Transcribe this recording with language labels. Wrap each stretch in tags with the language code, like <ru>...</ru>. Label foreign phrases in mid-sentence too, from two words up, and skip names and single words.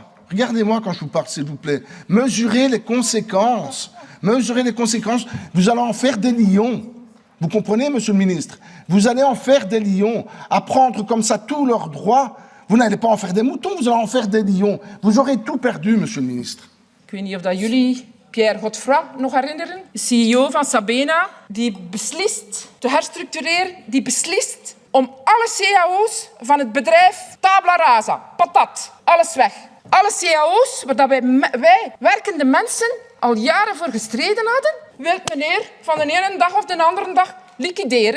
<fr>Regardez-moi quand je vous parle, s'il vous plaît. Mesurez les conséquences. Mesurez les conséquences. Vous allez en faire des lions. Vous comprenez, monsieur le ministre? Vous allez en faire des lions. À prendre comme ça tous leurs droits. Vous n'allez pas en faire des moutons, vous allez en faire des lions. Vous aurez tout perdu, monsieur le ministre.</fr> <nl>Ik weet niet of dat jullie Pierre Godfroy nog herinneren. CEO van Sabena, die beslist te herstructureren, die beslist om alle cao's van het bedrijf</nl> <la>tabula rasa,</la> <nl>patat, alles weg. Alle cao's waar wij werkende mensen al jaren voor gestreden hadden, wil meneer van de ene dag of de andere dag liquideren.</nl>